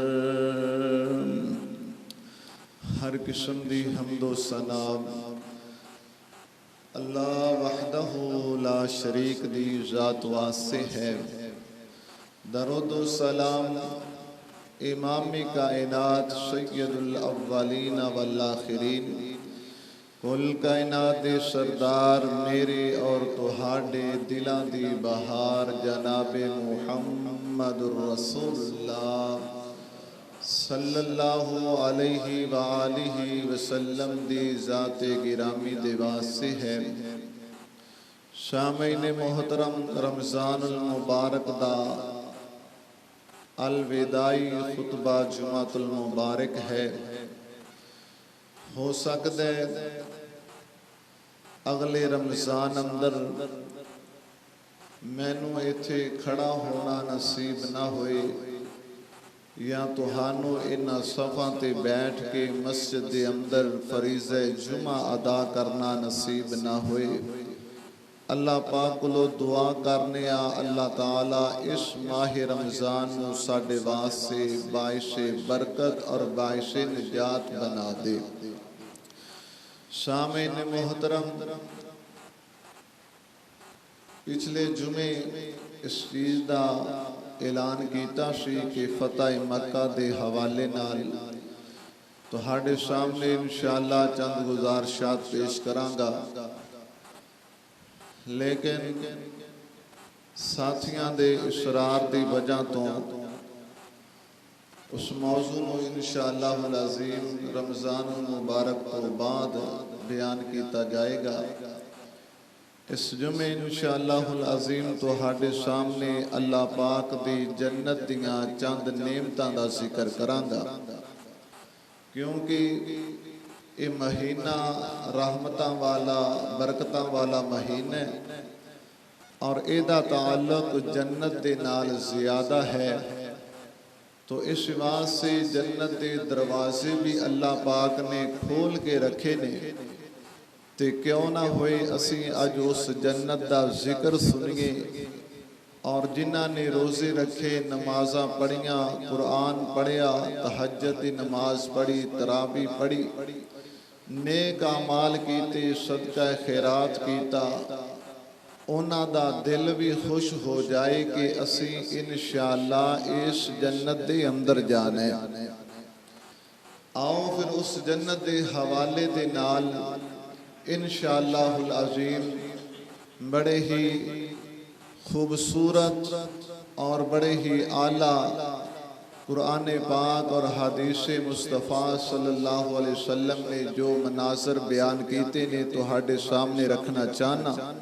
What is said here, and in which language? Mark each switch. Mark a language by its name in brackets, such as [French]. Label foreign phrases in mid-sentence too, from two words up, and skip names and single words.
[Punjabi] ہر قسم دی حمد و ثنا [Arabic] اللہ وحدہ لا شریک [Punjabi] دی ذات واسطے ہے، درود و سلام امام کائنات [Arabic] سید الاولین والآخرین، [Punjabi] کل کائنات دے سردار میرے اور تہاڈے دلاں دی بہار جناب محمد الرسول اللہ [Arabic] صلی اللہ علیہ وآلہ وسلم [Punjabi] دی ذات گرامی دے واسطے ہے۔ سامعین محترم، رمضان المبارک دا الوداعی خطبہ جمعۃ المبارک ہے، ہو سکتا ہے اگلے رمضان اندر مینوں ایتھے کھڑا ہونا نصیب نہ ہوئے، یا تہانوں انہاں صفاں تے بیٹھ کے مسجد دے اندر فریضہ جمعہ ادا کرنا نصیب نہ ہوئے۔ اللہ پاک کو دعا کرنے اللہ تعالیٰ اس ماہ رمضان نو ساڈے واسطے باعث برکت اور باعث نجات بنا دے۔ سامعین محترم، پچھلے جمعے اس چیز دا اعلان کیتا سی کہ فتح مکہ دے حوالے نال تہاڈے سامنے [Arabic] انشاءاللہ [Punjabi] چند گزارشات پیش کرانگا، لیکن ساتھیاں دے اصرار دی وجہ تو اس موضوع نو [Arabic] انشاءاللہ العظیم [Punjabi] رمضان المبارک تو بعد بیان کیتا جائے گا۔ اس جمعے [Arabic] انشاءاللہ العظیم [Punjabi] تہاڈے سامنے اللہ پاک دی جنت دیاں چند نعمتاں دا ذکر کرانگا، کیونکہ یہ مہینہ رحمتاں والا برکتاں والا مہینہ ہے، اور ایدہ تعلق جنت دے نال زیادہ ہے، تو اس واسطے جنت دے دروازے بھی اللہ پاک نے کھول کے رکھے نے، تے کیوں نہ ہوئے اسی اج اس جنت دا ذکر سنیے، اور جنہاں نے روزے رکھے، نمازاں پڑھیاں، قرآن پڑھیا، تہجد دی نماز پڑھی، تراویح پڑھی، نیک اعمال کیتے، صدقہ خیرات کیتا، انہاں دا دل بھی خوش ہو جائے کہ اسی [Arabic] انشاءاللہ [Punjabi] اس جنت دے اندر جانے۔ آؤ پھر اس جنت دے حوالے دے نال [Arabic] انشاءاللہ العظیم [Punjabi] بڑے ہی خوبصورت اور بڑے ہی اعلیٰ قرآن پاک اور حدیث مصطفیٰ [Arabic] صلی اللہ علیہ وسلم [Punjabi] نے جو مناظر بیان کیتے نے تہاڈے سامنے رکھنا چاہنا۔